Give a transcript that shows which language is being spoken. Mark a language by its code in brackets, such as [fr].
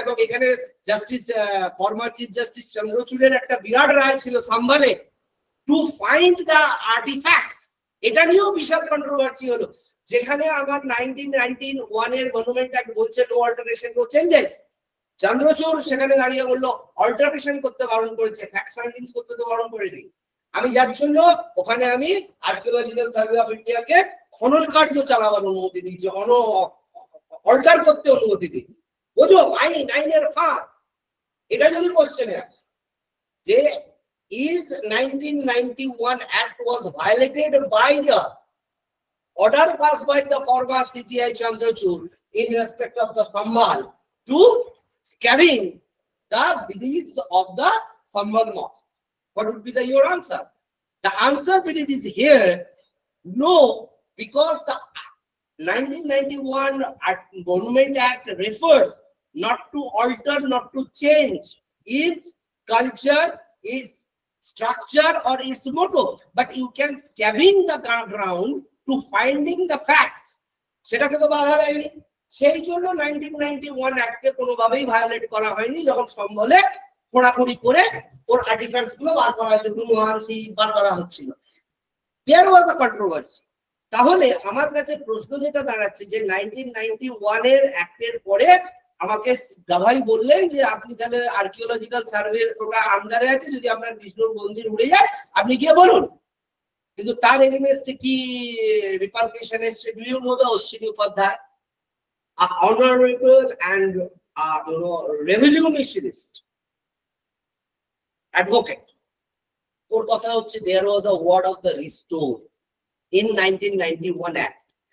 [bn] এবং এখানে justice former chief justice চন্দ্রচূড়ের একটা বিরাট রায় ছিল সাম্বালে [en] to find the artefacts, [bn] এটা নিয়েও বিশাল কন্ট্রোভার্সি হলো, যেখানে আমার 1991 এর মনুমেন্ট অ্যাক্ট বলছে [en] no alteration no changes, [bn] Chandrachur সেখানে দাঁড়িয়ে বললো অল্টারেশন করতে বারণ করেছে, ফ্যাক্ট ফাইন্ডিংস করতে তো বারণ করেনি। আমি যার জন্য ওখানে আমি আর্কিওলজিক্যাল সার্ভে অফ ইন্ডিয়াকে খনন কার্য চালাবার অনুমতি দিয়েছি, অল্টার করতে অনুমতি দিয়েছি। বুঝো আইনের ফাঁক। এটা যদি কোশ্চেনে আসে যে [en] is 1991 Act was violated by the order passed by the former CTI Chandrachud in respect of the Sambhal to scabbing the beliefs of the Sambhal mosque. What would be your answer? The answer is here, no, because the 1991 Monument Act refers not to alter, not to change its culture, its structure or its motto, but you can scabbing the ground to finding the facts. [bn] সেটাকে তো বাধা দেয়নি, সেই জন্য 1991 অ্যাক্টকে কোনোভাবেই violet করা হয়নি। যখন সম্বলে খোঁড়াখুড়ি করে ওর আর্টিফ্যাক্টস গুলো বার করা হয়েছে, মহানসি বার করা হচ্ছিল, [en] There was a controversy. [bn] তাহলে আমার কাছে প্রশ্ন যেটা দাঁড়াচ্ছে যে 1991 এর অ্যাক্টের পরে আমাকে গাভাই বললেন যে আপনি তাহলে আর্কিওলজিক্যাল সার্ভে ওটা আন্ডারে আছে, যদি আপনার বিষ্ণুর মন্দির উড়ে যায় আপনি গিয়ে বলুন, কিন্তু তার এগেইনস্টে কি রিপারকেশন এসছে? [en] do you know the Ashwini Upadhyay, honorable and revolutionist advocate, [bn] ওর কথা হচ্ছে [en] there was a word of the restore in 1991 act.